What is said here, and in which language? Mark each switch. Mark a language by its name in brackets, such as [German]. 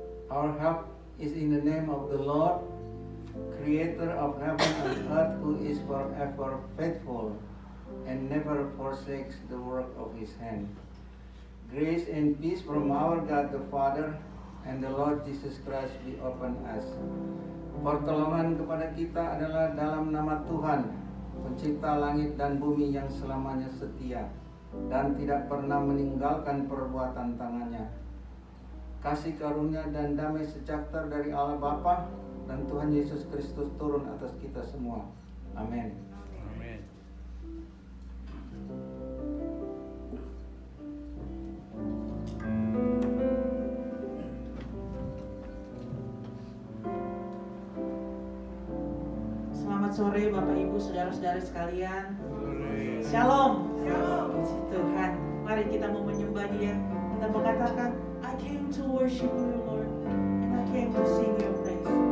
[English] Our help is in the name of the Lord, creator of heaven and earth, who is forever faithful and never forsakes the work of his hand. Grace and peace from our God the Father and the Lord Jesus Christ be upon us. [Indonesian] Pertolongan kepada kita adalah dalam nama Tuhan, pencipta langit dan bumi yang selamanya setia dan tidak pernah meninggalkan perbuatan tangannya. Kasih karunia dan damai sejahtera dari Allah Bapa dan Tuhan Yesus Kristus turun atas kita semua. Amin. Amin. Selamat sore Bapak Ibu, saudara-saudari sekalian. Shalom. Puji Tuhan. Mari kita mau menyembah Dia. Kita mengatakan, [English] I came to worship you, Lord, and I came to sing your praise.